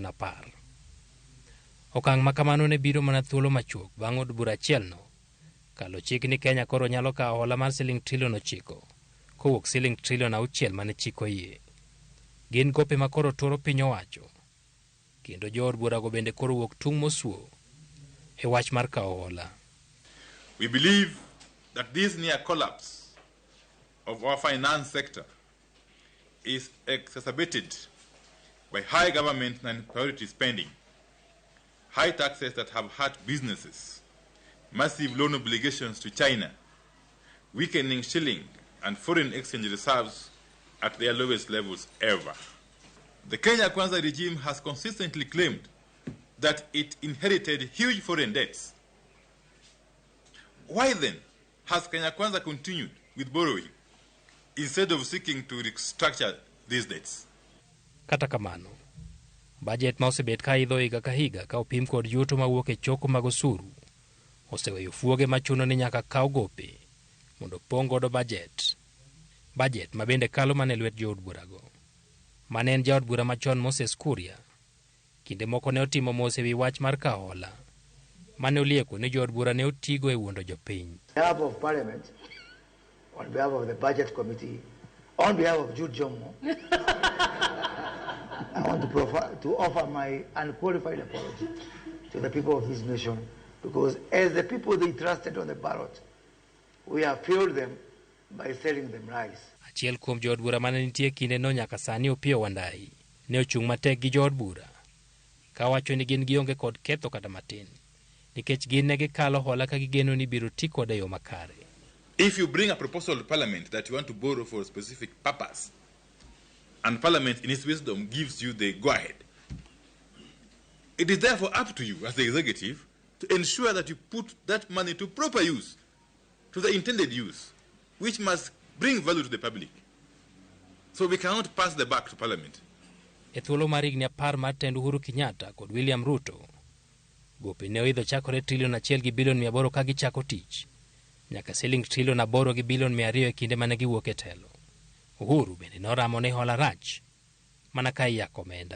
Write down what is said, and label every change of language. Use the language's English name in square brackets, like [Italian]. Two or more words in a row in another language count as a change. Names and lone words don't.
[Luo (Kenya and Tanzania)] Okang' ma kamano ne biro mana thuolo machuok bang' od bura achielno kalo chik ni Kenya koro nyalo kawo hola mar $9 trillion kowuok $6 trillion mane chik oyie. Gin gope ma koro turo piny owacho, kendo jo od bura go bende koro wuok tung' mosuo e wach mar kawo hola. [English] We believe that this near collapse of our finance sector is exacerbated by high government and priority spending, high taxes that have hurt businesses, massive loan obligations to China, weakening shilling and foreign exchange reserves at their lowest levels ever. The Kenya Kwanza regime has consistently claimed that it inherited huge foreign debts. Why then has Kenya Kwanza continued with borrowing instead of seeking to restructure these debts? [Luo (Kenya and Tanzania)] Kata kamano, budget ma osebet ka idho higa ka higa ka opim kod yuto mawuok e choko mag osuru oseweyo fuoge machuno ni nyaka kaw gope mondo pong' godo budget ma bende kalo mane lwet jo od burago. Mane en ja od bura machon Moses Kuria kinde moko ne otimo mos ewi wach mar kawo hola mane olieko ni jo od bura ne otigo e wuondo jopiny. [English] On behalf of Parliament, on behalf of the Budget Committee, on behalf of Jude Jomo, I want to offer my unqualified apology to the people of this nation, because as the people they trusted on the ballot, we have failed them by selling them rice. [Luo (Kenya and Tanzania)] Achiel kuom jo od bura mane nitie kinde no nyaka sani Opiyo Wandayi ne ochung' matek gi jo od bura ka wacho ni gin gionge kod ketho kata matin nikech gin ne gikalo hola ka gigeno ni biro ti kod yo makare. [English] If you bring a proposal to Parliament that you want to borrow for a specific purpose, and Parliament in its wisdom gives you the go-ahead, it is therefore up to you as the executive to ensure that you put that money to proper use, to the intended use, which must bring value to the public. So we cannot pass the buck to Parliament. [Luo (Kenya and Tanzania)] E thuolo mar higni 10 mar tend Uhuru Kenyatta kod William Ruto, gope ne oidho chakore $1 trillion gi bilion 800 ka gichako tich, nyaka $8 trillion gi bilion 200 e kinde mane giwuok e telo. Uhuru bende noramo ne hola rach mana ka iyako omenda.